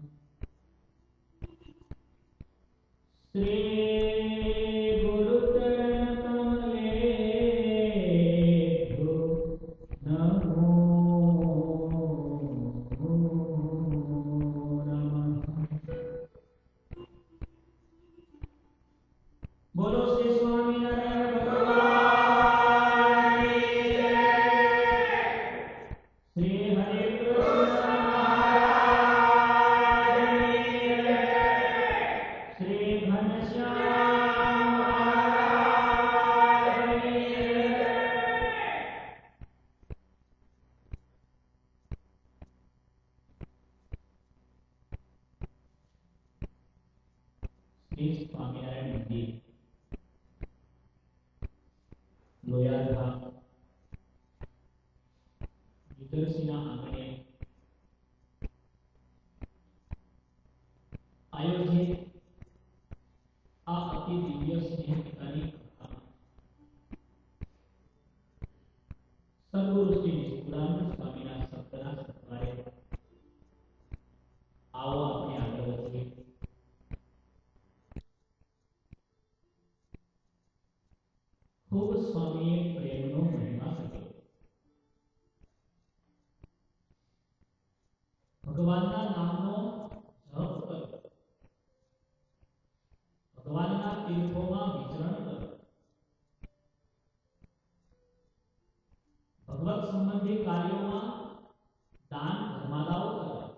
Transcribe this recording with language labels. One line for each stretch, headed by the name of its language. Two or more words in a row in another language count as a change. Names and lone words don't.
Sanskrit: श्री गुरुचरणकमलेभ्यो नमो नमः।
Hindi: बोलो श्री स्वामिनारायण भगवान की जय। श्री हरे कृष्ण महाराज की जय। श्री घनश्याम महाराज की जय।
Gujarati: श्री स्वामिनारायण मंदिर लोयाधाम વિદર્શીના આંગણે આયોજિત આ અતિ દિવ્ય સ્નેહની કથામાં સદગુરુ શ્રી નિષ્કુળાનંદ સ્વામીના શબ્દના સત્વારે આવો આપણે આગળ વધીએ। ખૂબ સ્વામીએ પ્રેમનો મહિમા કર્યો। ભગવાનના નામનો જપ કરો, ભગવાનના તીર્થોમાં વિચરણ કરો, ભગવત સંબંધી કાર્યોમાં દાન ધર્માદાઓ કરો।